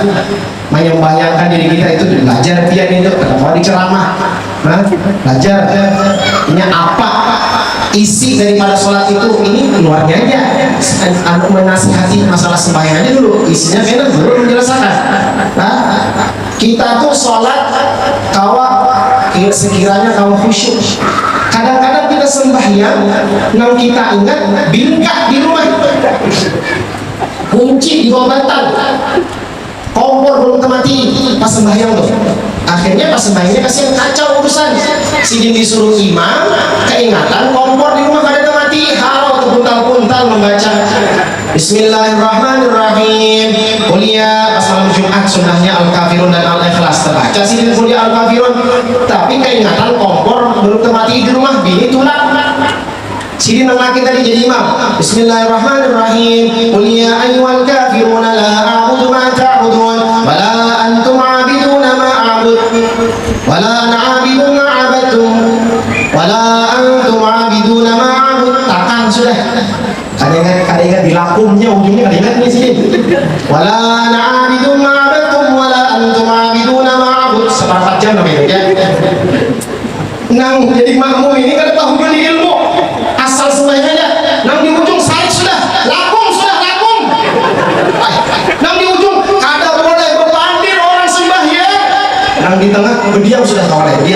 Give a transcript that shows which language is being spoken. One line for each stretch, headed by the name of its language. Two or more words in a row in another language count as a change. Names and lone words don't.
Banjar: Membayangkan diri kita itu belajar pian itu, kenapa di ceramah, belajar ini apa isi daripada sholat itu, ini luarnya aja, menasihati masalah sembahyang aja dulu, isinya benar baru menjelaskan. Nah, kita tuh sholat kawa sekiranya kawa khusyuk. Kadang-kadang kita sembahyang, nang kita ingat bingkak di rumah, kunci di bawah bantal, kompor belum mati pas sembahyang tuh. Akhirnya pas sembahyangnya kasihan kacau urusan. Sidin disuruh imam, keingatan kompor di rumah kada mati, halau terpuntal-puntal membaca Bismillahirrahmanirrahim. Kuliah pas malam Jumat sunnahnya Al-Kafirun dan Al-Ikhlas terbaca sidin kuliah Al-Kafirun, tapi keingatan kompor belum mati di rumah, bini tulak. Sidin laki tadi jadi imam. Bismillahirrahmanirrahim.
Arabic: قل يا أيها الكافرون لا أعبد ما تعبدون ولا أنتم عابدون ما أعبد ولا أنا عابد ما عبدتم ولا أنتم عابدون ما أعبد.
Banjar: Takkan sudah. Kadang-kadang dilakumnya ujungnya kadang-kadang di sini.
Arabic: ولا أنا عابد ما عبدتم ولا أنتم عابدون ما أعبد.
Banjar: 4 jam namanya ya. Nang jadi makmum ini kan tahu beli ilmu. Asal sembahyangnya nang di ujung sarik sudah lakum. Nang di ujung kada boleh berpandir orang sembahyang. Nang di tengah berdiam sudah boleh diam.